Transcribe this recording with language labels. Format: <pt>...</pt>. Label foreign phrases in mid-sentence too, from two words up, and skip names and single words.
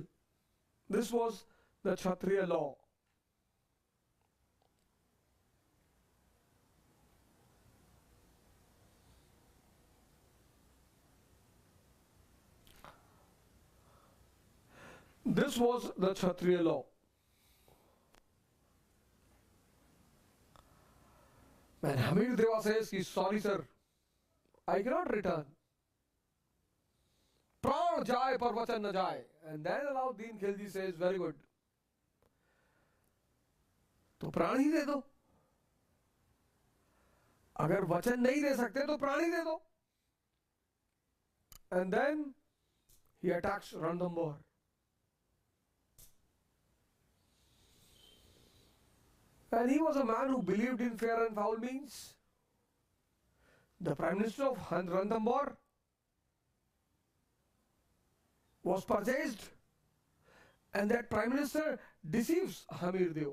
<en>This was the Kshatriya law. This was the Kshatriya law. And Hamir Deva says, sorry sir, I cannot return.</en> <hi>प्राण जाए पर वचन न जाए.</hi> <en>And then Alauddin Khilji says, very good.</en> <hi>तो प्राण ही दे दो. अगर वचन नहीं दे सकते तो प्राण ही दे दो.</hi> <en>And then he attacks Ranthambore. And he was a man who believed in fair and foul means. The Prime Minister of Ranthambore was purchased, and that Prime Minister deceives Hamir Dev.</en>